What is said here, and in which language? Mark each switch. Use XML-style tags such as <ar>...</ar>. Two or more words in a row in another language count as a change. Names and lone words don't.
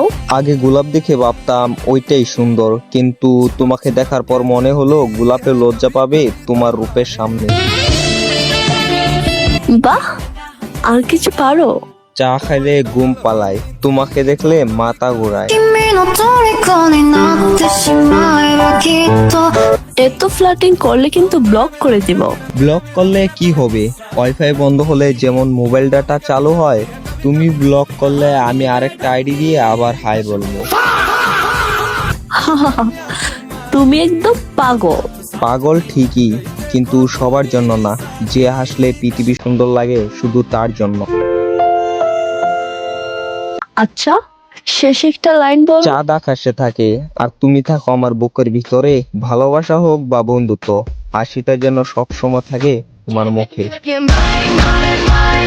<bn>আগে গোলাপ দেখে ভাবতাম ওইটাই সুন্দর, কিন্তু তোমাকে দেখার পর মনে হলো গোলাপে লজ্জা পাবে তোমার রূপের সামনে। বাহ, আর কিছু পারো? চা খাইলে ঘুম পালায়, তোমাকে দেখলে মাথা ঘোরায়।</bn> <ja>君の虜になってしまえばきっと</ja> <bn>এত ফ্লার্টিং করলে কিন্তু ব্লক করে দিব। ব্লক করলে কি হবে? ওয়াইফাই বন্ধ হলে যেমন</bn> <en>mobile data</en> <bn>চালু হয়, তুমি ব্লক করলে আমি আরেকটা আইডি দিয়ে আবার হাই বলবো। তুমি একদম পাগল। পাগল ঠিকই, কিন্তু সবার জন্য না। যে হাসলে পৃথিবী সুন্দর লাগে শুধু তার জন্য। আচ্ছা, শেষ একটা লাইন বল। চাঁদ আকাশে থাকে আর তুমি থাকো আমার বুকের ভিতরে। ভালোবাসা হোক বা বন্ধুত্ব, হাসিটা যেন সবসময় থাকে তোমার মুখে।</bn> <en>You're mine, mine, mine.</en>